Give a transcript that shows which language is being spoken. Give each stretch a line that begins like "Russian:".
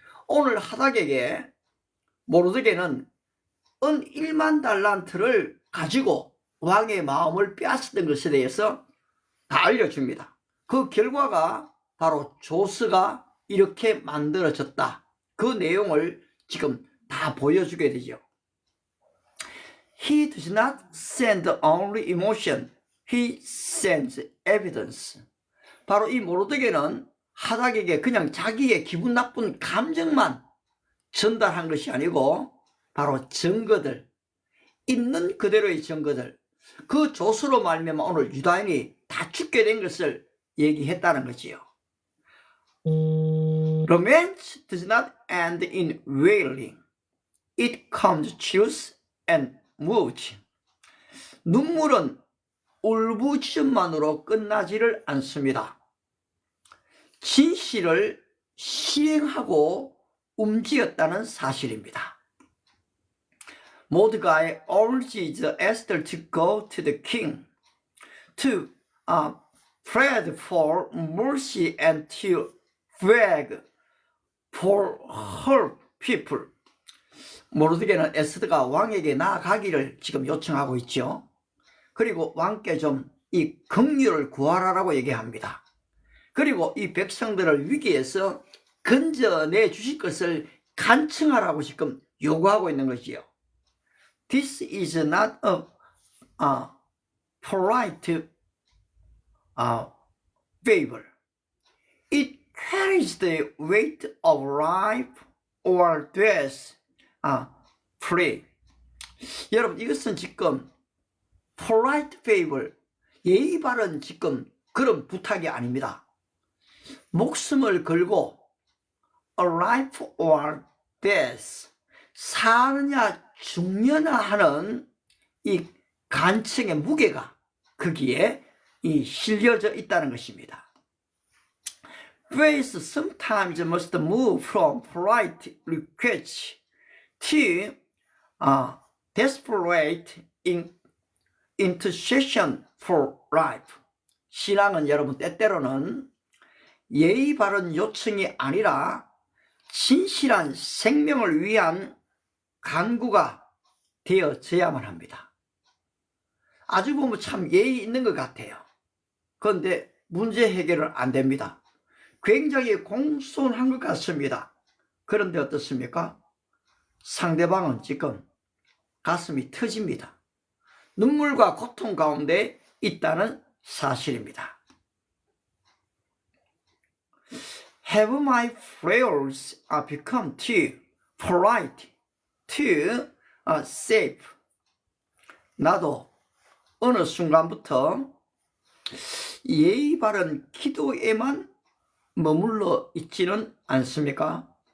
Korean: 오늘 하닥에게 모르드게는 은 1만 달란트를 가지고 왕의 마음을 빼앗았던 것에 대해서 다 알려줍니다. 그 결과가 바로 조서가 이렇게 만들어졌다. 그 내용을 지금 다 보여주게 되죠.
English: He does not send only emotion. He sends evidence.
Korean: 바로 이 모르드게는 하닥에게 그냥 자기의 기분 나쁜 감정만 전달한 것이 아니고 바로 증거들, 있는 그대로의 증거들, 그 조서로 말미암아 오늘 유다인이 다 죽게 된 것을 얘기했다는 거지요.
English: Romance does not end in wailing. It comes, chills, and moves.
Korean: 눈물은 울부짖음만으로 끝나지를 않습니다. 진실을 실행하고 움직였다는 사실입니다.
English: 모드가이 urges Esther to go to the king, to plead for mercy and to beg for her people.
Korean: 모르드게는 에스더가 왕에게 나아가기를 지금 요청하고 있죠. 그리고 왕께 좀 이 긍휼을 구하라라고 얘기합니다. 그리고 이 백성들을 위기에서 건져내 주실 것을 간청하라고 지금 요구하고 있는 것이요.
English: This is not a polite favor. It carries the weight of life or death. free.
Korean: 여러분, 이것은 지금
English: polite favor,
Korean: 예의 바른 지금 그런 부탁이 아닙니다. 목숨을 걸고
English: a life or death,
Korean: 사느냐 죽느냐 하는 이 간청의 무게가 거기에 실려져 있다는 것입니다.
English: Faith sometimes must move from polite request to desperate intercession for life.
Korean: 신앙은 여러분 때때로는 예의 바른 요청이 아니라 진실한 생명을 위한 간구가 되어져야만 합니다. 아주 보면 참 예의 있는 것 같아요. 그런데 문제 해결은 안 됩니다. 굉장히 공손한 것 같습니다. 그런데 어떻습니까? 상대방은 지금 가슴이 터집니다. 눈물과 고통 가운데 있다는 사실입니다. Have my prayers become too polite, too safe? 나도 어느 순간부터 예의 바른 기도에만 머물러 있지는 않습니까?